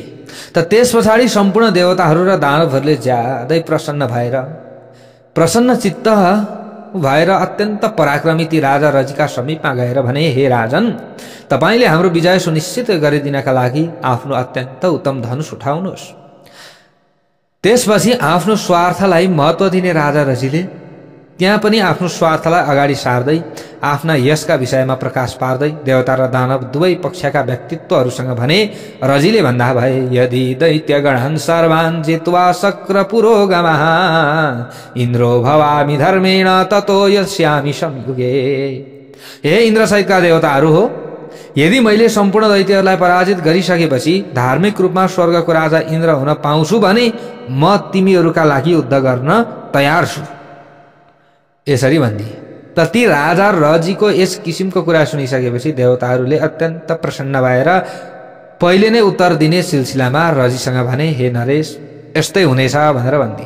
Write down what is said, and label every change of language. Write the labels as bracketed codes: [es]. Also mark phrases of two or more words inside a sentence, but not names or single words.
[ne] त त्यस पछाडि सम्पूर्ण देवताहरू र दानवहरूले ज्यादै प्रसन्न चित्त भएर अत्यन्त पराक्रमी ती राजा रजीका समीपमा गएर भने, हे राजन, तपाईले हाम्रो विजय सुनिश्चित गरिदिनका लागि आफ्नो अत्यन्त उत्तम धनुष उठाउनुहोस्। त्यसपछि आफ्नो स्वार्थलाई महत्त्व दिने राजा रजीले त्यहाँ पनि आफ्नो स्वार्थलाई अगाडि सार्दै आफ्ना यशका विषयमा प्रकाश पार्दै देवता र दानव दुवै पक्षका व्यक्तित्वहरूसँग भने रजीले भन्दा भए [sa] यदि दैत्यगणान् सर्वान् जित्वा शक्र पुरोगमः इन्द्रो भवामि धर्मेण ततो यस्यामि संयुगे। [ne] हे इन्द्र सहितका देवताहरू हो, यदि मैले सम्पूर्ण दैत्यहरूलाई पराजित गरिसकेपछि धार्मिक रूपमा स्वर्गको राजा इन्द्र हुन पाउँछु भने म तिमीहरूका लागि युद्ध गर्न तयार छु। यसरी भनिदिए। त ती राजा रजीको यस किसिमको कुरा सुनिसकेपछि देवताहरूले अत्यन्त प्रसन्न भएर पहिले नै उत्तर दिने सिलसिलामा रजीसँग भने हे नरेश यस्तै हुनेछ भनेर भनिदिए।